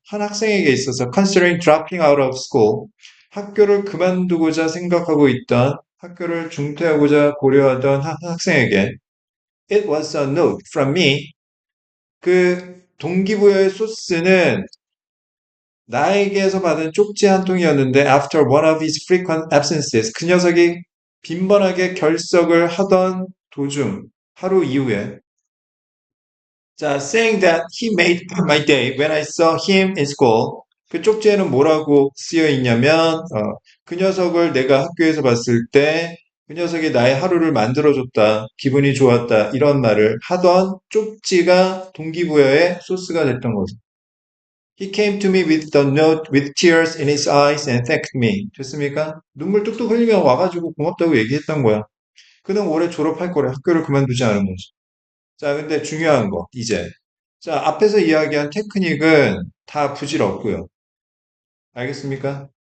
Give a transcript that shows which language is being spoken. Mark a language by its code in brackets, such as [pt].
[ko] 한 학생에게 있어서 [en] considering dropping out of school. [ko] 학교를 그만두고자 생각하고 있던, 학교를 중퇴하고자 고려하던 한 학생에게 [en] It was a note from me. [ko] 그 동기부여의 소스는 나에게서 받은 쪽지 한 통이었는데 [en] after one of his frequent absences. [ko] 그 녀석이 빈번하게 결석을 하던 도중, 하루 이후에 자, [en] saying that he made my day when I saw him in school. [ko] 그 쪽지에는 뭐라고 쓰여 있냐면 그 녀석을 내가 학교에서 봤을 때 그 녀석이 나의 하루를 만들어줬다. 기분이 좋았다. 이런 말을 하던 쪽지가 동기부여의 소스가 됐던 거죠. [en] He came to me with the note with tears in his eyes and thanked me. [ko] 됐습니까? 눈물 뚝뚝 흘리며 와가지고 고맙다고 얘기했던 거야. 그는 올해 졸업할 거래. 학교를 그만두지 않은 거지. 자, 근데 중요한 거, 이제. 자, 앞에서 이야기한 테크닉은 다 부질없고요. 알겠습니까?